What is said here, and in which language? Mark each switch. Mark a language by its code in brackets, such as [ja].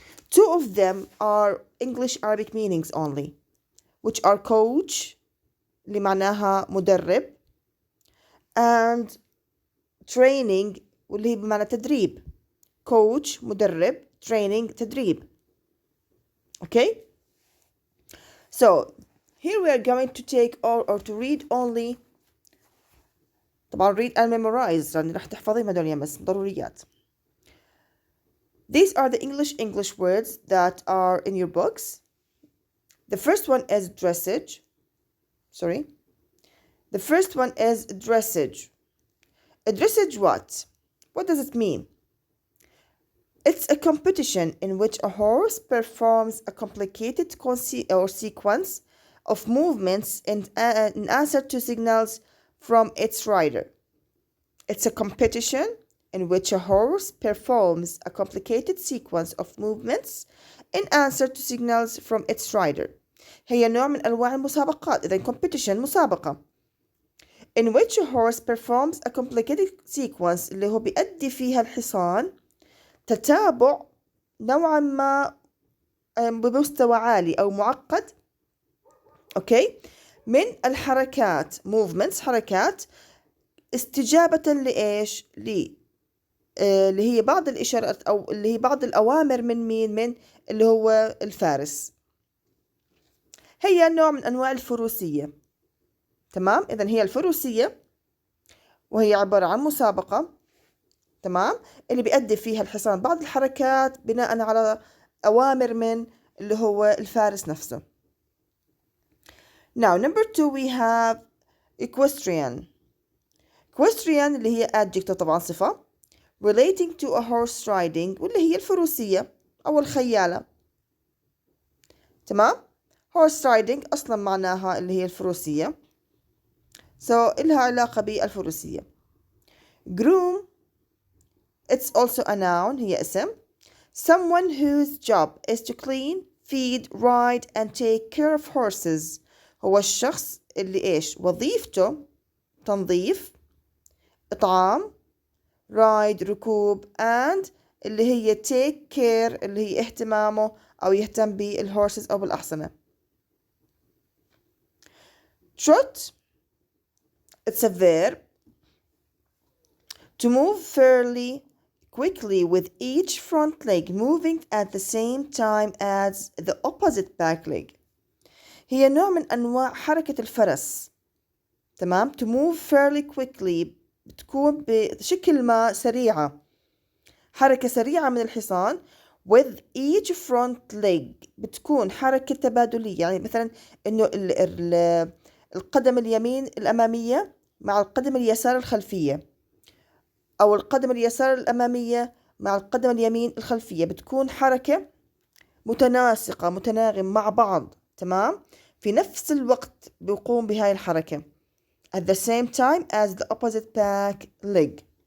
[en] 2 of them are English Arabic meanings only, which are coach [ar] اللي معناها مدرب [en] and training [ar] واللي هي بمعنى تدريب. [en] coach مدرب, training تدريب. Okay? So here we are going to take or to read only. [ar] طبعا [en] read and memorize [ar] لأن راح تحفظيهم هدول يمس ضروريات. [en] These are the English words that are in your books. The first one is dressage. Sorry. The first one is dressage. A dressage what? What does it mean? It's a competition in which a horse performs a complicated sequence of movements in answer to signals from its rider. It's a competition in which a horse performs a complicated sequence of movements in answer to signals from its rider. [ar] هي نوع من أنواع المسابقات. إذا competition مسابقة. [en] In which a horse performs a complicated sequence [ar] اللي هو بيؤدي فيها الحصان تتابع نوعا ما بمستوى عالي أو معقد. okay, من الحركات movements حركات استجابة لإيش؟ اللي هي بعض الإشارات أو اللي هي بعض الأوامر من مين؟ من اللي هو الفارس. هي نوع من أنواع الفروسية. تمام؟ إذن هي الفروسية وهي عبارة عن مسابقة. تمام؟ اللي بيؤدي فيها الحصان بعض الحركات بناء على أوامر من اللي هو الفارس نفسه. [en] Now number 2 we have equestrian. [ar] Equestrian اللي هي adjective طبعا صفة [en] relating to a horse riding [ar] واللي هي الفروسية أو الخيالة. تمام؟ horse riding أصلا معناها اللي هي الفروسية. so إلها علاقة بالفروسية. [en] groom, it's also a noun, [ar] هي اسم. [en] someone whose job is to clean, feed, ride and take care of horses. [ar] هو الشخص اللي إيش؟ وظيفته تنظيف، إطعام، ride ركوب and اللي هي [en] take care [ar] اللي هي اهتمامه أو يهتم بالهورسز أو بالأحصنة. [en] trot, it's a verb. to move fairly quickly with each front leg moving at the same time as the opposite back leg. [ar] هي نوع من أنواع حركة الفرس. تمام. [en] to move fairly quickly [ar] بتكون بشكل ما سريعة، حركة سريعة من الحصان. [en] with each front leg [ar] بتكون حركة تبادلية، يعني مثلا إنه القدم اليمين الأمامية مع القدم اليسار الخلفية، أو القدم اليسار الأمامية مع القدم اليمين الخلفية، بتكون حركة متناسقة متناغم مع بعض. تمام. في نفس الوقت بيقوم بهاي الحركة [en] at the same time as the opposite back leg.